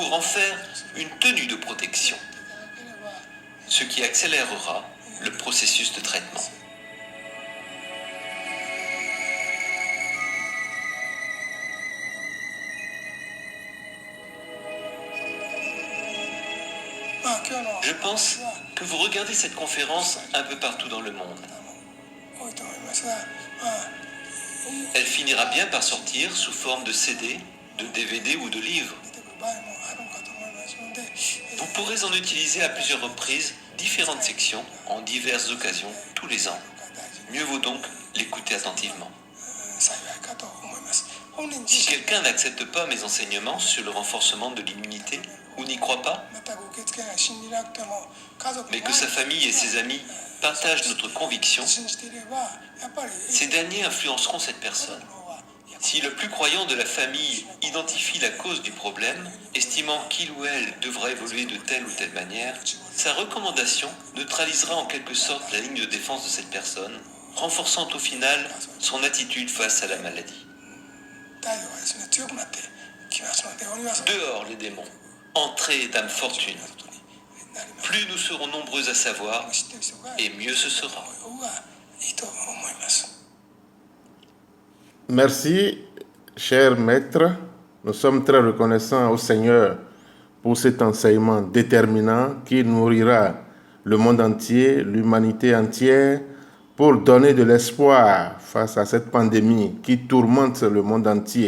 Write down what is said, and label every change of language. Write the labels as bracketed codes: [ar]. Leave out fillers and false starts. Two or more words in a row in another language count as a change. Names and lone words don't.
[fr] pour en faire une tenue de protection, [ja] いただければ [fr] ce qui accélérera le processus de traitement. [ja] まあ今日の [fr] Je pense que vous regardez cette conférence un peu partout dans le monde. [ja] 多いと思いますが、まあ [fr] Elle finira bien par sortir sous forme de CD, de DVD ou de livre. [ja] 出てくる場合もあるのかと思いますので、 [fr] Vous pourrez en utiliser à plusieurs reprises différentes sections en diverses occasions tous les ans. Mieux vaut donc l'écouter attentivement. [ja] 幸いかと思います。本人自 [fr] Si [ja] 身 [fr] quelqu'un n'accepte pas mes enseignements sur le renforcement de l'immunité ou n'y croit pas, [ja] 全く受け付けない信じなくても家族 [fr] mais que sa famille et ses amis partagent notre conviction, [ja] 信じていればやっぱり [fr] ces derniers influenceront cette personne. Si le plus croyant de la famille identifie la cause du problème, estimant qu'il ou elle devra évoluer de telle ou telle manière, sa recommandation neutralisera en quelque sorte la ligne de défense de cette personne, renforçant au final son attitude face à la maladie. [ja] 態度がですね強くなってきますので鬼はその [fr] Dehors les démons, entrez dame fortune. [ja] ことになります。 [fr] Plus nous serons nombreux à savoir, [ja] 知ってる人が [fr] et mieux ce sera. [ja] 方がいいと思います。 [fr] Merci, cher maître. Nous sommes très reconnaissants au Seigneur pour cet enseignement déterminant qui nourrira le monde entier, l'humanité entière, pour donner de l'espoir face à cette pandémie qui tourmente le monde entier.